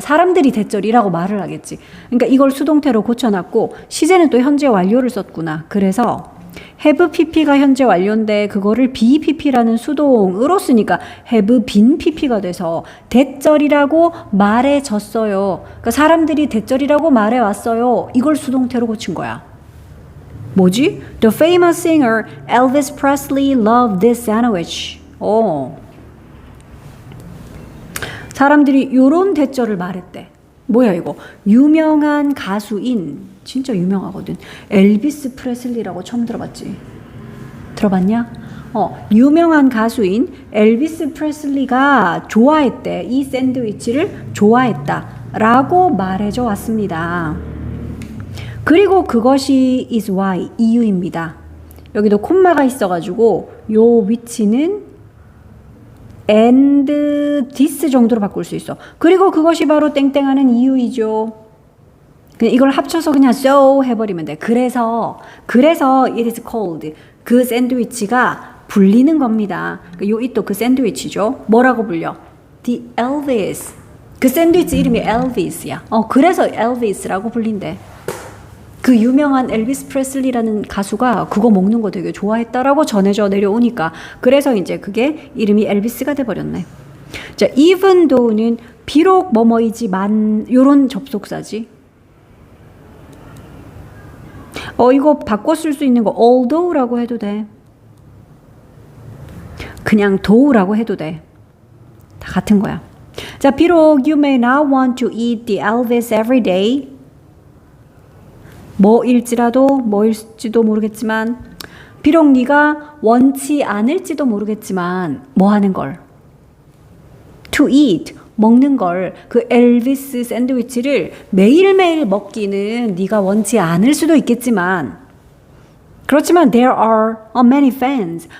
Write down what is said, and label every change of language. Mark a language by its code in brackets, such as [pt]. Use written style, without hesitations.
[ko] 사람들이 대절이라고 말을 하겠지. 그러니까 이걸 수동태로 고쳐놨고 시제는 또 현재 완료를 썼구나. 그래서 have pp가 현재 완료인데 그거를 be pp라는 수동으로 쓰니까 have been pp가 돼서 대절이라고 말해졌어요. 그러니까 사람들이 대절이라고 말해왔어요. 이걸 수동태로 고친 거야. 뭐지? [en] The famous singer Elvis Presley loved this sandwich. [ko] 사람들이 요런 대절을 말했대. 뭐야 이거? 유명한 가수인, 진짜 유명하거든. 엘비스 프레슬리라고 처음 들어봤지? 들어봤냐? 유명한 가수인 엘비스 프레슬리가 좋아했대. 이 샌드위치를 좋아했다. 라고 말해줘 왔습니다. 그리고 그것이 [en] is why, [ko] 이유입니다. 여기도 콤마가 있어가지고 요 위치는 and this 정도로 바꿀 수 있어. 그리고 그것이 바로 땡땡하는 이유이죠. 그냥 이걸 합쳐서 그냥 so 해버리면 돼. [en] 그래서 it is called. [ko] 그 샌드위치가 불리는 겁니다. 요 it도 그 샌드위치죠. 뭐라고 불려? The Elvis. 그 샌드위치 이름이 엘비스야. 그래서 엘비스라고 불린대. 그 유명한 엘비스 프레슬리라는 가수가 그거 먹는 거 되게 좋아했다라고 전해져 내려오니까 그래서 이제 그게 이름이 엘비스가 돼버렸네. 자, even though는 비록 뭐뭐이지만 요런 접속사지. 이거 바꿔 쓸 수 있는 거 although라고 해도 돼. 그냥 though라고 해도 돼. 다 같은 거야. [en] 자, [ko] 비록 [en] you may not want to eat the Elvis every day. [ko] 뭐일지도 모르겠지만 비록 네가 원치 않을지도 모르겠지만 뭐 하는 걸? [en] To eat, [ko] 먹는 걸. 그 엘비스 샌드위치를 매일매일 먹기는 네가 원치 않을 수도 있겠지만 그렇지만 [en] there are many fans.